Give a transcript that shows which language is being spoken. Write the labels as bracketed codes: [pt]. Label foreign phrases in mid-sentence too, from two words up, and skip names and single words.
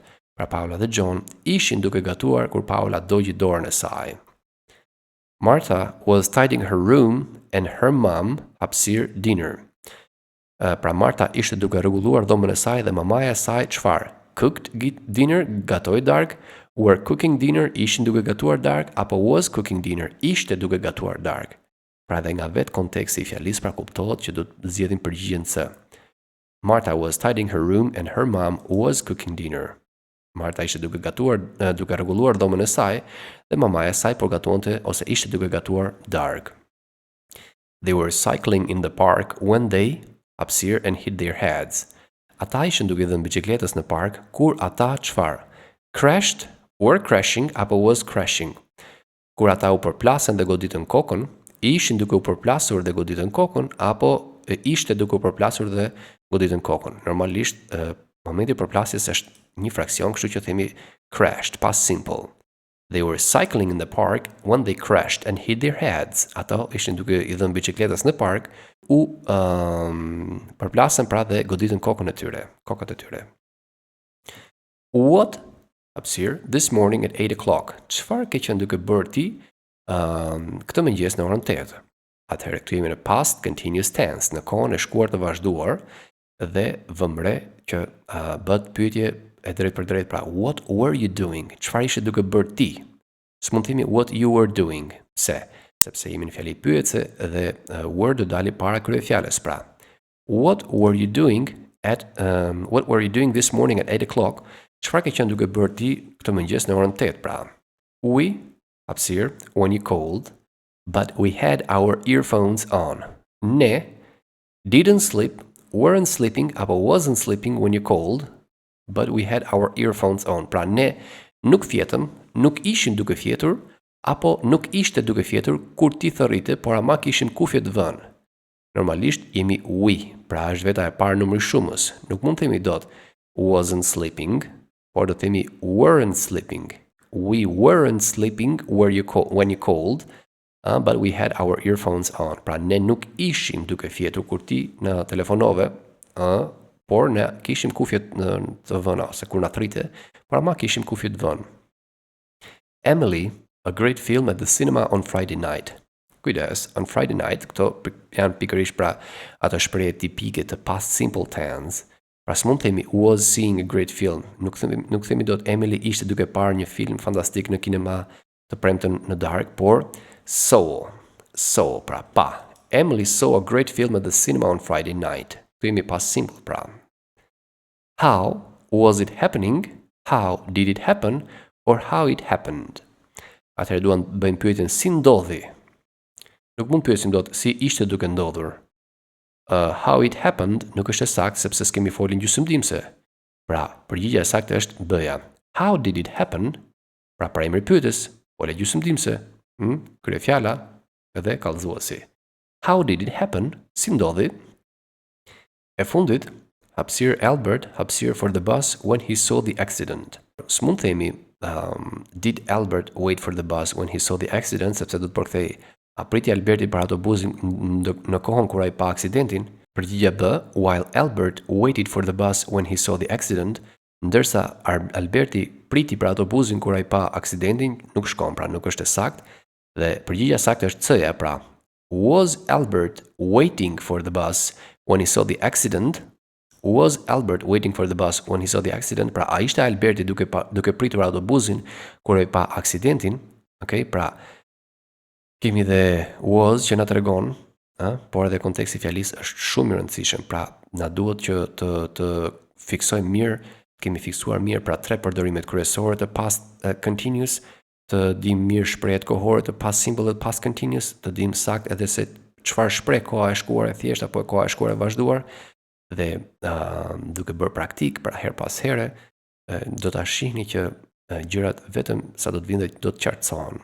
[sq] Pra Paula dhe John ishin duke gatuar kur Paula dogji dorën e saj. [en] Martha was tidying her room and her mom hapësir dinner. [sq] Pra Martha ishte duke rregulluar dhomën e saj dhe mamaja e saj çfarë? [en] Cooked dinner, [sq] gatoi darkë, [en] were cooking dinner, [sq] ishin duke gatuar darkë, apo [en] was cooking dinner, [sq] ishte duke gatuar darkë. Pra dhe nga vetë konteksti i fjalisë pra kuptohet që do të zgjedhim përgjigjen C. [en] Martha was tidying her room and her mom was cooking dinner. [sq] Martha ishte duke rregulluar dhomën e saj dhe mamaja e saj po gatuante ose ishte duke gatuar darkë. [en] They were cycling in the park when they hapësir and hit their heads. [sq] Ata ishin duke dhënë biçikletës në park kur ata çfarë? [en] Crashed, were crashing apo was crashing. [sq] Kur ata u përplasen dhe goditën kokën, ishin duke u përplasur dhe goditën kokën apo ishte duke u përplasur dhe goditën kokën. Normalisht momenti i përplasjes është një fraksion, kështu që themi [en] crashed, past simple. They were cycling in the park when they crashed and hit their heads. [sq] Ato ishin duke i dhënë biçikletës në park, u përplasen pra dhe goditën kokët e tyre. [en] What hapësir this morning at 8 o'clock. [sq] Çfarë ke qenë duke bërë ti këtë mëngjes në orën 8? Atëherë këtu jemi në [en] past continuous tense, [sq] në kohën e shkuar të vazhduar dhe vëmre që bëhet pyetje e drejt për drejt, pra [en] what were you doing? [sq] Çfarë ishe duke bërë ti? S'mund themi [en] what you were doing. [sq] Sepse jemi në fjali pyetje dhe were do dali para kryefjalës, pra. [en] What were you doing this morning at 8 o'clock? [sq] Çfarë ke qenë duke bërë ti këtë mëngjes në orën 8, pra. [en] We, hapësirë, when you called, but we had our earphones on. Ne didn't sleep, weren't sleeping, apo wasn't sleeping when you called, but we had our earphones on. [sq] Pra ne nuk fjetëm, nuk ishim duke fjetur, apo nuk ishte duke fjetur kur ti thërrite, por ama kishim kufjet vënë. Normalisht jemi we, pra është veta e parë numri shumës. Nuk mund themi dot [en] wasn't sleeping, [sq] por do themi [en] weren't sleeping. We weren't sleeping when you called, but we had our earphones on. [sq] Pra ne nuk ishim duke fjetur kur ti në telefonove, por ne kishim kufjet të vëna, se kur na thrite, por ama kishim kufjet vënë. [en] Emily, a great film at the cinema on Friday night. Kujdes, on Friday night, [sq] këto janë pikërisht pra ato shprehje tipike të [en] past simple tense. [sq] Pra s'mund themi [en] was seeing a great film. [sq] Nuk themi dot Emily ishte duke parë një film fantastik në kinema të premten në darkë, por saw, pra pa. [en] Emily saw a great film at the cinema on Friday night. [sq] Këtu jemi [en] past simple, [sq] pra. [en] How was it happening? How did it happen? Or how it happened? [sq] Atëherë duan të bëjmë pyetjen si ndodhi. Nuk mund pyesim dot si ishte duke ndodhur. [en] How it happened [sq] nuk është e saktë sepse s'kemi folin gjysmëdimse. Pra, përgjigjja e saktë është B-ja. [en] How did it happen? [sq] Pra emri pyetës, folja gjysmëdimse, kryefjala edhe kallëzuesi. [en] How did it happen? [sq] Si ndodhi? E fundit, hapësirë [en] Albert, hapësirë for the bus when he saw the accident. [sq] S'mund themi [en] did Albert wait for the bus when he saw the accident, [sq] sepse do të përkthej a priti Alberti për autobusin në kohën kur ai pa aksidentin. [en] Përgjigjja B, while Albert waited for the bus when he saw the accident, [sq] ndërsa Alberti priti për autobusin kur ai pa aksidentin, nuk shkon, pra nuk është e saktë. Dhe përgjigjja saktë është C-ja, pra. [en] Was Albert waiting for the bus when he saw the accident? Was Albert waiting for the bus when he saw the accident? [sq] Pra, a ishte Alberti duke pritur autobusin kur ai pa aksidentin? Okay, pra, kemi dhe was që na tregon, por edhe konteksti fjalisë është shumë i rëndësishëm. Pra, na duhet që të fiksojmë mirë, kemi fiksuar mirë pra 3 përdorimet kryesore të [en] past continuous, [sq] të dim mirë shprehjet kohore të [en] past simple [sq] dhe [en] past continuous, [sq] të dim sakt edhe se çfarë shpreh koha e shkuar e thjeshtë apo koha e shkuar e vazhduar, dhe duke bërë praktik pra her pas here, do ta shihni që gjërat vetëm sa do të vinë do të qartësohen.